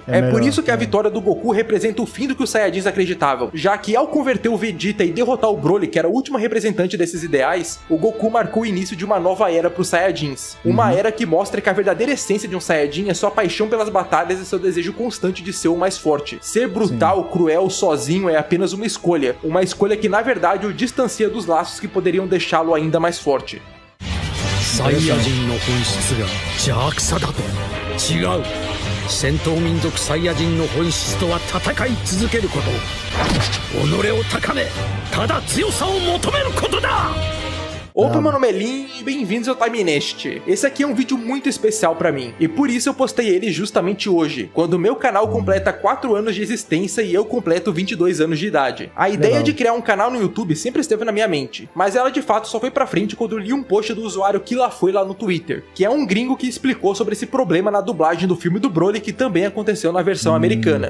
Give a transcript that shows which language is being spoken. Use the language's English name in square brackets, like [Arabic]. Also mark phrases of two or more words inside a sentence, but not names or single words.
[Portuguese] É por isso que a vitória do Goku representa o fim do que os Saiyajins acreditavam, já que ao converter o Vegeta e derrotar o Broly, que era o último representante desses ideais, o Goku marcou o início de uma nova era pros Saiyajins. Uma era que mostra que a verdadeira essência de um Saiyajin é sua paixão pelas batalhas e seu desejo constante de ser o mais forte. Ser brutal, cruel, sozinho é apenas uma escolha que na verdade o distancia dos laços que poderiam deixá-lo ainda mais forte. [Japanese] サイヤ人の本質が邪悪さだと。違う。戦闘民族サイヤ人の本質とは戦い続けること、己を高め、ただ強さを求めることだ。 [Portuguese] Opa, meu nome é Lin e bem-vindos ao Time Nest. Esse aqui é um vídeo muito especial pra mim, e por isso eu postei ele justamente hoje, quando o meu canal completa 4 anos de existência e eu completo 22 anos de idade. A ideia de criar um canal no YouTube sempre esteve na minha mente, mas ela de fato só foi pra frente quando eu li um post do usuário que lá foi lá no Twitter, que é um gringo que explicou sobre esse problema na dublagem do filme do Broly que também aconteceu na versão americana.